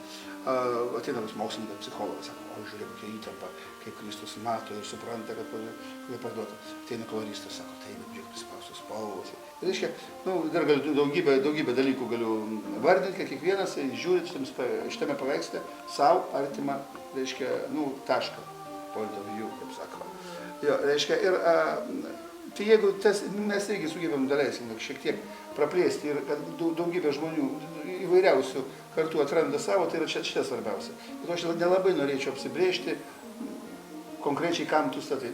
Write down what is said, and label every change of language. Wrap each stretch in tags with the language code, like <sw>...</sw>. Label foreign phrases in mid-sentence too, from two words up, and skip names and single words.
<lt>Ateina pas mokslininkas, psichologas, sako, o, žiūrėk, kokia įtampa, kaip Kristus mato ir supranta, kad jie parduota. Ateina koloristas, sako, tai, žiūrėk, prispaustos spalvos. Ir reiškia, nu, dar galiu daugybę dalykų galiu vardinti, kad kiekvienas žiūri šitame paveiksle savo artimą, reiškia, nu, tašką,</lt> <en>point of view,</en> <lt>kaip sako. Jo, reiškia, ir tai jeigu mes irgi sugebėm daleisim šiek tiek praplėsti ir kad daugybė žmonių įvairiausių kartu atranda savo, tai yra čia svarbiausia. Bet aš nelabai norėčiau apsibrėžti konkrečiai, kam tu statai.</lt>